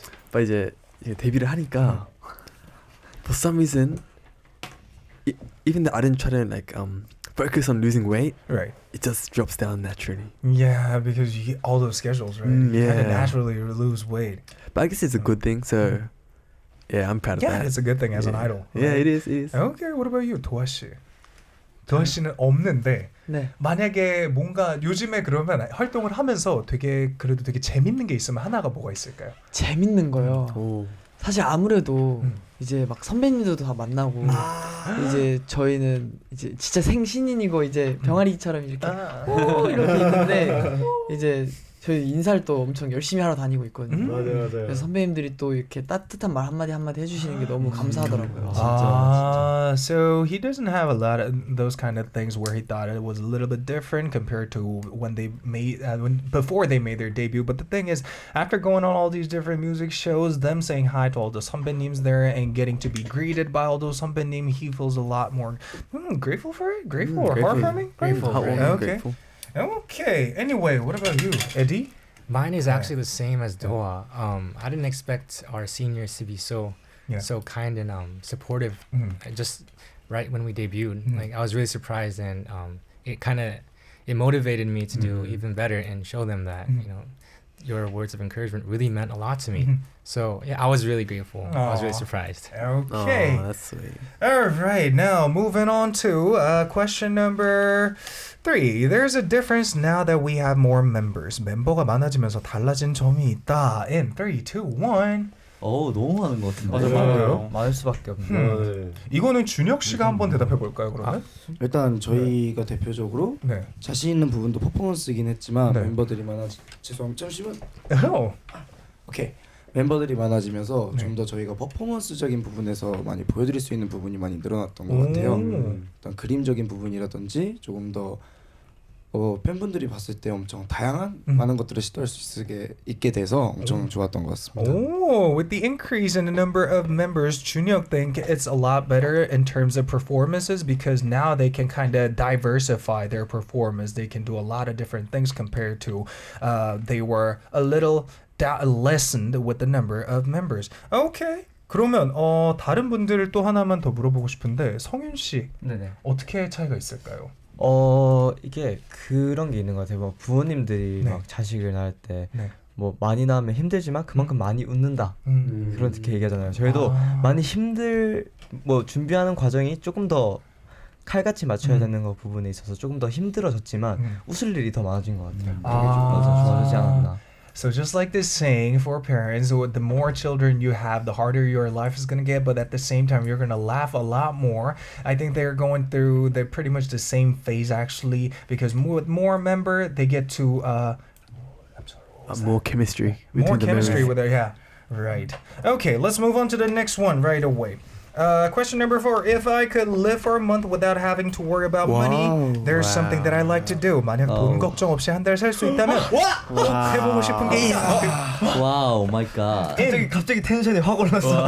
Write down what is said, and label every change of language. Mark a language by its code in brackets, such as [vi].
[en] but [ko] 이제 데뷔를 하니까 [en] for some reason, even though I didn't try to focus on losing weight, right, it just drops down naturally. Yeah, because you get all those schedules, right? You kind of Yeah. naturally lose weight. But I guess it's a good thing. So yeah, I'm proud of that. Yeah, it's a good thing as an idol. Yeah, right? it is. It is. Okay, what about you, 도아 씨? [ko] 도아 씨는 없는데 네. 만약에 뭔가 요즘에 그러면 활동을 하면서 그래도 되게 재밌는 게 있으면 하나가 뭐가 있을까요? 재밌는 거요. 사실 아무래도 이제 막 선배님들도 다 만나고 이제 저희는 이제 진짜 생신인이고 이제 병아리처럼 이렇게 이렇게 있는데 이제 저희 인사를 또 엄청 열심히 하러 다니고 있거든요. 맞아요. 그래서 선배님들이 또 이렇게 따뜻한 말 한마디 해주시는 게 너무 감사하더라고요. [en] So he doesn't have a lot of those kind of things where he thought it was a little bit different compared to when they made before they made their debut. But the thing is, after going on all these different music shows, them saying hi to all the 선배님s there and getting to be greeted by all those 선배님, he feels a lot more grateful for it. Grateful or heartwarming? Grateful. Okay. Okay. Anyway, what about you, Eddie? Mine is actually the same as Doa. I didn't expect our seniors to be so kind and supportive. Just right when we debuted, like I was really surprised, and it motivated me to do even better and show them that your words of encouragement really meant a lot to me. So yeah, I was really grateful. I was really surprised. Okay. Oh, that's sweet. All right, now moving on to question number 3. There's a difference now that we have more members. [ko] 멤버가 많아지면서 달라진 점이 있다. [en] In 3, 2, 1. [ko] 너무 많은 것 같은데. 맞아요. 많을 수밖에 없네. 이거는 준혁 씨가 한번 대답해 볼까요, 그러면? 일단 저희가 대표적으로 자신 있는 부분도 퍼포먼스이긴 했지만 멤버들이 잠시만. 오케이. 멤버들이 많아지면서 좀 더 저희가 퍼포먼스적인 부분에서 많이 보여드릴 수 있는 부분이 많이 늘어났던 것 같아요. 일단 그림적인 부분이라든지 조금 더 팬분들이 봤을 때 엄청 다양한 많은 것들을 시도할 수 있게 돼서 엄청 좋았던 것 같습니다. With the increase in the number of members, 준혁 think it's a lot better in terms of performances because now they can kind of diversify their performance. They can do a lot of different things compared to they were a little lessened with the number of members. Okay. 그러면 다른 분들 또 하나만 더 물어보고 싶은데 성윤 씨 어떻게 차이가 있을까요? 이게 그런 게 있는 것 같아요. 뭐 부모님들이 막 자식을 낳을 때 뭐 많이 낳으면 힘들지만 그만큼 많이 웃는다 그렇게 얘기하잖아요. 저희도 많이 뭐 준비하는 과정이 조금 더 칼같이 맞춰야 되는 거 부분에 있어서 조금 더 힘들어졌지만 웃을 일이 더 많아진 것 같아요. 그게 좀 더 좋아지지 않았나. [en] So just like this saying for parents, the more children you have, the harder your life is going to get, but at the same time, you're going to laugh a lot more. I think they're going through pretty much the same phase actually, because with more member, they get to more chemistry. More chemistry with it, yeah. Right. Okay, let's move on to the next one right away. Question number 4. If I could live for a month without having to worry about money, there's something that I like to do. [ko] 만약 돈 걱정 없이 한 달 살 수 있다면 꼭 해보고 싶은 게 있다. [en] 와우, 마이 갓. [ko] 갑자기 텐션이 확 올랐어.